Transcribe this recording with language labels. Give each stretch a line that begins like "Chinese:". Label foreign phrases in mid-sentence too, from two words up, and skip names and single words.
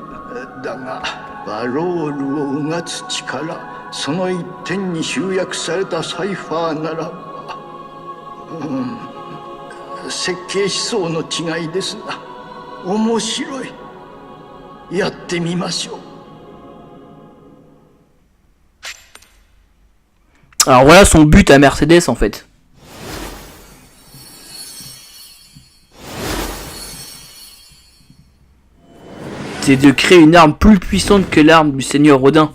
Japanese: だがバロールをうがつ力、その一点に集約されたサイファーならば、設計思想の違いですが面白い。やってみましょう。
French: Alors voilà son but à Mercedes en fait. C'est de créer une arme plus puissante que l'arme du seigneur Rodin.